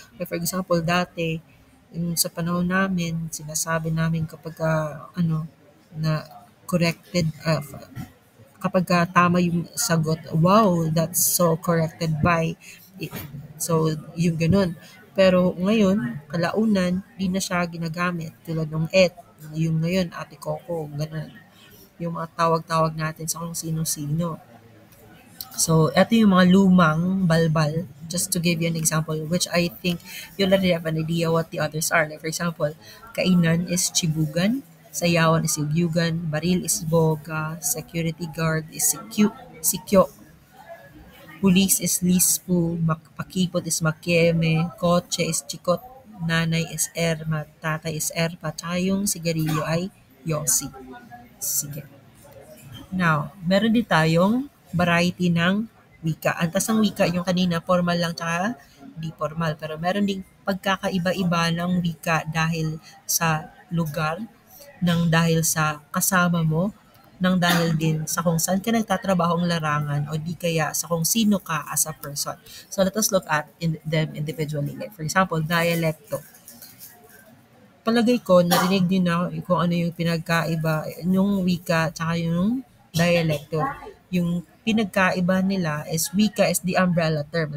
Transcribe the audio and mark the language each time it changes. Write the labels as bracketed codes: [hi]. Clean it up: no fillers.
[tl] Like for example, dati, yung sa panahon namin, sinasabi namin kapag na corrected, kapag tama yung sagot, wow, [en] that's so corrected by. [tl] So, yung ganun. Pero ngayon, kalaunan, di na siya ginagamit. Tulad ng yung ngayon, ate Coco, ganun. Yung mga tawag-tawag natin sa kung sino-sino. [en] So, [tl] eto yung mga lumang balbal, [en] just to give you an example, which I think you already have an idea what the others are. Like for example, [tl] kainan is chibugan, sayawan is ibyugan, baril is boga, security guard is sikyo, pulis is lispu, pakipot is makieme, kotse is chikot, nanay is erma, tatay is erpa, tsaka yung sigarilyo ay yosi. Sige. Now, meron din tayong variety ng wika. Antas ng wika yung kanina, formal lang tsaka di formal. Pero meron ding pagkakaiba-iba ng wika dahil sa lugar, dahil sa kasama mo, dahil din sa kung saan ka nagtatrabahong larangan o di kaya sa kung sino ka [en] as a person. So let us look at them individually. Like for example, dialecto. [tl] Palagay ko, narinig din na kung ano yung pinagkaiba, yung wika tsaka yung dialecto. Yung pinagkaiba nila is wika [en] is the umbrella term.